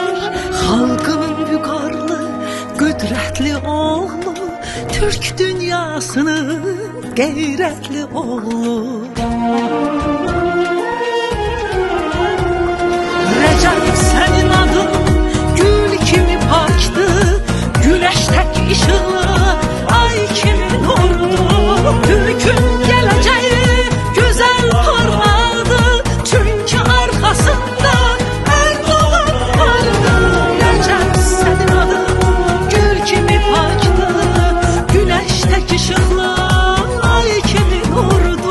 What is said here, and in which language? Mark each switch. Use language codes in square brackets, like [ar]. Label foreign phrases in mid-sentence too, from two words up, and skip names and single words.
[az] Xalqımın vüqarlı, qüdrətli oğlu, Türk dünyasının qeyrətli oğlu. Rəcəb, sənin adın gül kimi pakdı, [tr] güneş tek ışığı, ay kimi nurdu. Türk'ün geleceği güzel parladı, çünkü arkasında Erdoğan vardı. Recep, senin adın gül kimi paktı, güneş tek ışığı, ay kimi nurdu.